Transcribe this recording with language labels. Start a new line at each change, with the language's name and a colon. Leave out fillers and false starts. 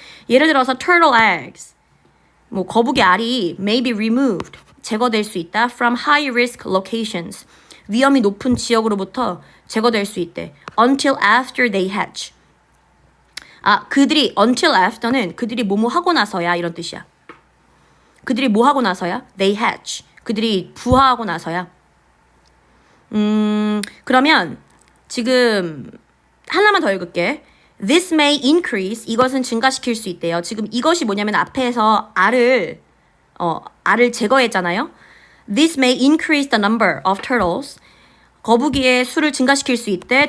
Korean: 예를 들어서 turtle eggs. 뭐 거북이 알이
English: may be removed.
Korean: 제거될 수 있다.
English: From high risk locations.
Korean: 위험이 높은 지역으로부터 제거될 수 있대.
English: Until after they hatch.
Korean: 그들이 until after는 그들이 뭐뭐 하고 나서야 이런 뜻이야. 그들이 뭐 하고 나서야?
English: They hatch.
Korean: 그들이 부화하고 나서야. 그러면 지금 하나만 더 읽을게.
English: This may increase.
Korean: 이것은 증가시킬 수 있대요. 지금 이것이 뭐냐면 앞에서 알을 제거했잖아요.
English: This may increase the number of turtles.
Korean: 거북이의 수를 증가시킬 수 있대.